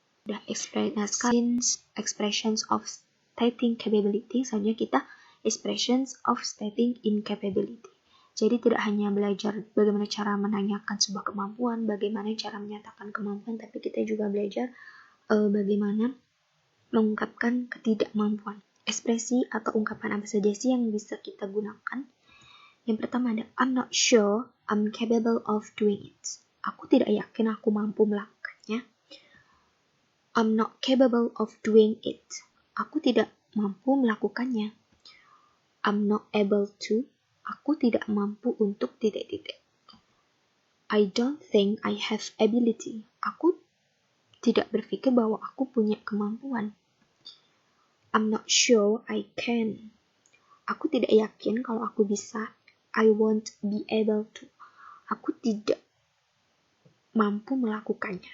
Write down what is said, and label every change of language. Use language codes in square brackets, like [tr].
[id] Udah [en] expressions of stating capability, [id] selanjutnya kita [en] expressions of stating incapability. [id] Jadi tidak hanya belajar bagaimana cara menanyakan sebuah kemampuan, bagaimana cara menyatakan kemampuan, tapi kita juga belajar bagaimana mengungkapkan ketidakmampuan. Ekspresi atau ungkapan apa saja sih yang bisa kita gunakan? Yang pertama ada [en] I'm not sure I'm capable of doing it. [id] Aku tidak yakin aku mampu melakukannya. [en] I'm not capable of doing it. [id] Aku tidak mampu melakukannya. [en] I'm not able to. [id] Aku tidak mampu untuk titik-titik. [en] I don't think I have ability. [id] Aku tidak berpikir bahwa aku punya kemampuan. [en] I'm not sure I can. [id] Aku tidak yakin kalau aku bisa. [en] I won't be able to. [id] Aku tidak mampu melakukannya.